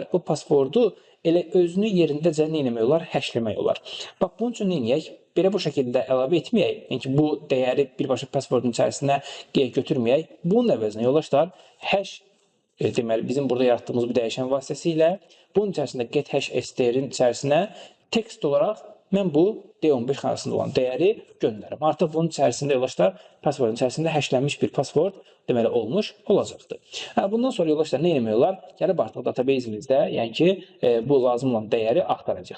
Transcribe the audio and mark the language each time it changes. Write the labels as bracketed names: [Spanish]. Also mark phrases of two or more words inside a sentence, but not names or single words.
[Azerbaijani] Bu passwordu elə özünü yerindəcə nə etmək olar? Hashləmək olar. Bax, bunun üçün nə edək? Belə bu şəkildə əlavə etməyək. Yəni bu dəyəri birbaşa passwordun içərisinə götürməyək. Bunun əvəzinə yoldaşlar, hash deməli bizim burada yaratdığımız bu dəyişən vasitəsilə bunun içərisində [English] get hash str-in [Azerbaijani] içərisinə text olaraq mən bu D15 xanasında olan dəyəri göndərim. Artıq bunun içərisində yoldaşlar, passwordun içərisində hashlənmiş bir password deməli olmuş olacaqdır. Bundan sonra yoldaşlar nə etmək olar? Gəlib artıq database-imizdə, yəni ki, bu lazım olan dəyəri axtaracaq.